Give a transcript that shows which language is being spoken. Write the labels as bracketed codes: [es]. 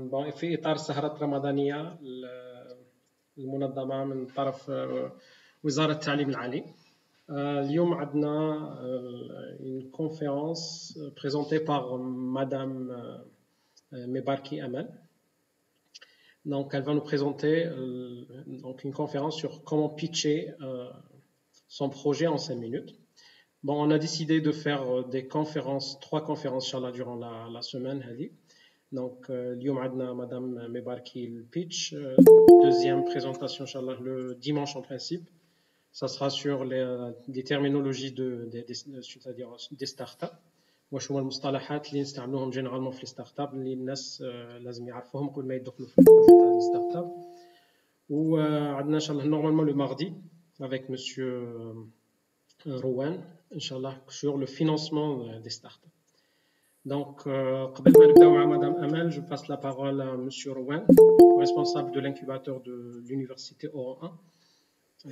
[ar] في إطار السهرات الرمضانية المنظمة من طرف وزارة التعليم العالي، اليوم عندنا [fr] une conférence présentée par Madame Mebarki Amal. Donc, elle va nous présenter donc une conférence sur comment pitcher son projet en 5 minutes. Bon, on a décidé de faire des conférences, 3 conférences inchallah durant la semaine هذه. Donc [ar] اليوم عندنا [fr] Madame Mebarki le pitch, deuxième présentation inchallah le dimanche en principe. Ça sera sur des terminologies c'est-à-dire des startups. [ar] واش هما المصطلحات اللي نستعملوهم جينيرالمون في الستارت اب اللي الناس لازم يعرفوهم قبل ما يدخلوا في البروجي تاع الستارت اب. وعندنا ان شاء الله نورمالمون لو ماردي [fr] avec monsieur Rowan Inch'Allah sur le financement des startups. Donc, [ar] قبل ما نبداو مع [fr] Madame Amal, je passe la parole à monsieur Rowan, responsable de l'incubateur de l'université Oran 1.